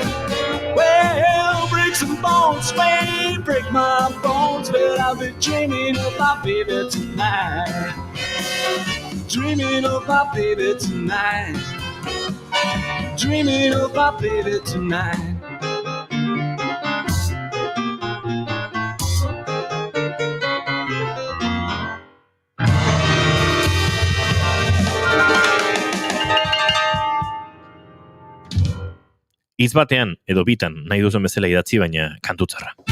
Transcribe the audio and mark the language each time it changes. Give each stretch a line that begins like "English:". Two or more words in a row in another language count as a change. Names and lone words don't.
English: Well, bricks and bones may break my bones, but I'll be dreaming of my baby tonight. Dreaming of my baby tonight. Dreaming of my baby tonight.
Basque: Hitz batean edo bitan nahi duzen bezala idatzi, baina kantutzarra.